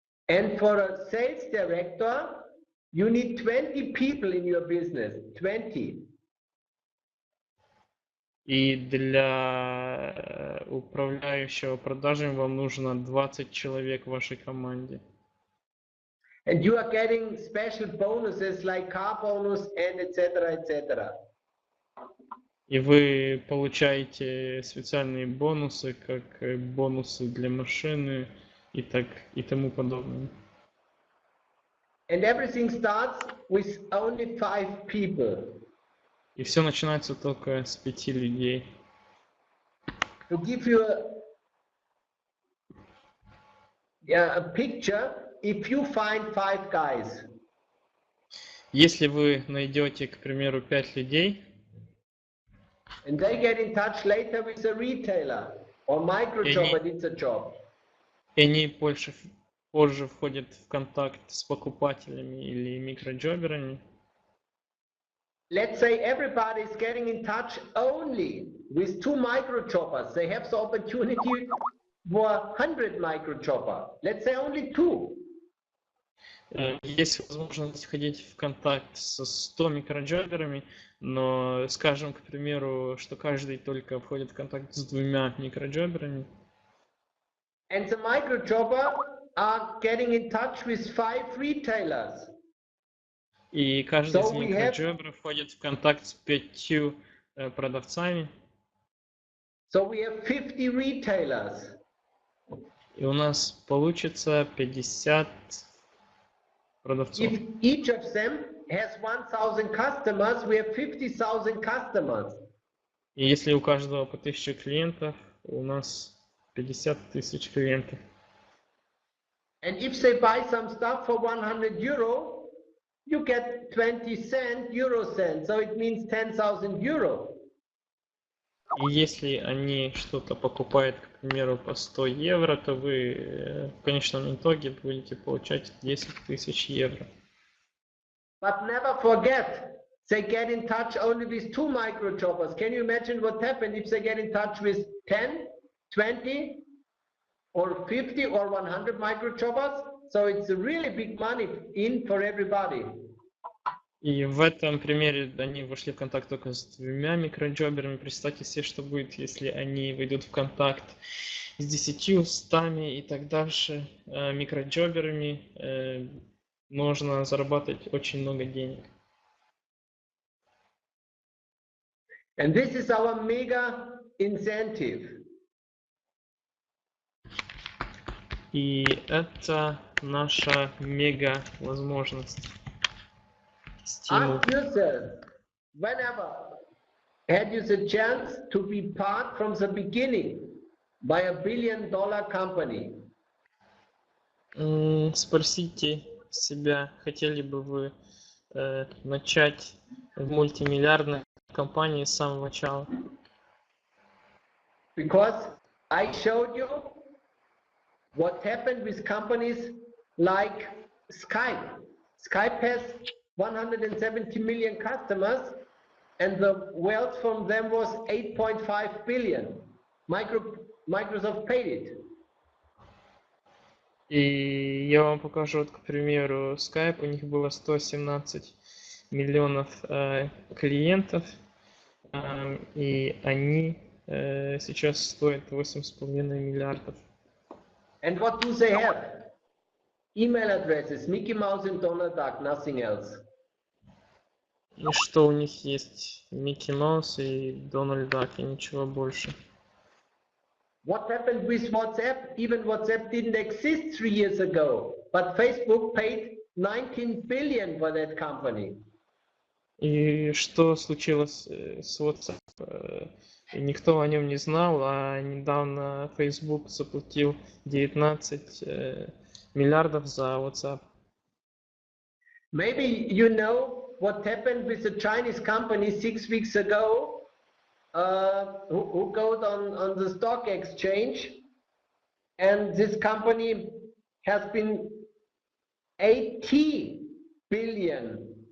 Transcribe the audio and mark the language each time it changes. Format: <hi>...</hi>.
<en>And for a sales director, you need 20 people in your business. 20.</en> <ru>И для управляющего продажами вам нужно 20 человек в вашей команде.</ru> <en>And you are getting special bonuses like car bonus and etc. etc.</en> <ru>И вы получаете специальные бонусы, как бонусы для машины и тому подобное.</ru> <en>And everything starts with only 5 people.</en> <ru>И все начинается только с 5 людей.</ru> <en>To give you a picture, if you find 5 guys.</en> <ru>Если вы найдете, к примеру, 5 людей,</ru> <en>and they get in touch later with a retailer or micro job, but it's a job.</en> <ru>И они позже входят в контакт с покупателями или микроджоберами.</ru> <en>let's say everybody is getting in touch only with 2 micro choppers. They have the opportunity for 100 micro chopper. Let's say only 2.</en> <ru>Есть возможность входить в контакт со 100 микроджоберами, но скажем, к примеру, что каждый только входит в контакт с 2 микроджоберами.</ru> <en>And the microjobber are getting in touch with 5 retailers.</en> <ru>И каждый из</ru> <en>So we</en> <ru>микроджоберов входит в контакт с 5 продавцами.</ru> <en>So we have 50 retailers.</en> <ru>И у нас получится 50 продавцов.</ru> <en>If each of them has 1,000 customers, we have 50,000 customers.</en> <ru>И если у каждого по 1000 клиентов, у нас 50 тысяч клиентов.</ru> <en>And if they buy some stuff for 100 euro, you get 20 cent, euro cent. So it means 10,000 euro.</en> <ru>И если они что-то покупают, к примеру, по 100 евро, то вы в конечном итоге будете получать 10 тысяч евро.</ru> <en>But never forget, they get in touch only with 2 microchoppers. Can you imagine what happened if they get in touch with 10, 20, or 50 or 100 microchoppers? So it's a really big money in for everybody.</en> <ru>И в этом примере они вошли в контакт только с 2 микроджоберами. Представьте себе, что будет, если они войдут в контакт с 10, 100 и так дальше микроджоберами. Можно зарабатывать очень много денег.</ru> <en>And this is our mega incentive.</en> <ru>И это наша мега возможность. Стимул.</ru> <en>Ask yourself, whenever had you the chance to be part from the beginning by $1 billion company?</en> <ru>Спросите себя, хотели бы вы начать в мультимиллиардной компании с самого начала?</ru> <en>Because I showed you what happened with companies like Skype. Skype has 170 million customers and the wealth from them was 8.5 billion. Microsoft paid it.</en> <ru>И я вам покажу, вот, к примеру, Skype, у них было 117 миллионов клиентов, и они сейчас стоят 8,5 миллиардов.</ru> <en>And what do they have? Email addresses, Mickey Mouse and Donald Duck, nothing else.</en> <ru>И что у них есть? Микки Маус и Дональд Дак, и ничего больше.</ru> <en>What happened with WhatsApp? Even WhatsApp didn't exist 3 years ago, but Facebook paid 19 billion for that company.</en> <ru>И что случилось с WhatsApp? Никто о нем не знал, а недавно Facebook заплатил 19 миллиардов за WhatsApp.</ru> <en>Maybe you know what happened with the Chinese company 6 weeks ago, who got on the stock exchange, and this company has been $80 billion.</en>